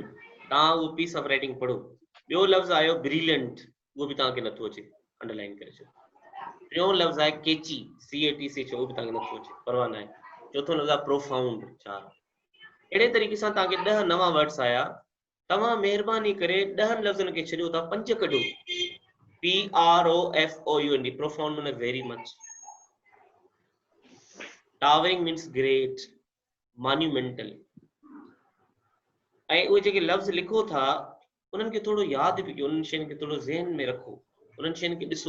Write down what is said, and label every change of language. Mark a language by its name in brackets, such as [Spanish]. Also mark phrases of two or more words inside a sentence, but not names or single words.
[Sindhi] तव्हां उहो [English] piece of writing [Sindhi] पढ़ो. ॿियो लफ़्ज़ आयो ब्रिलियंट, उहो बि तव्हांखे नथो अचे, अंडरलाइन करे छॾियो. टियों लफ़्ज़ आहे केची, CATC चओ बि तव्हांखे नथो अचे, परवाह न आहे। चौथों लफ़्ज़ आहे प्रोफाउंड, 4। अहिड़े तरीक़े सां तव्हांखे 10 नवां वर्ड्स आया। तव्हां महिरबानी करे 10 लफ़्ज़नि खे छॾियो था, 5 कढो। [English] PROFOUND, profound means very much. Towering means great, monumental. [Sindhi] ऐं उहे जेके लफ़्ज़ लिखो था उन्हनि खे थोरो यादि बि कयो, उन्हनि शयुनि खे थोरो ज़हन में रखो, उन्हनि शयुनि खे ॾिसो।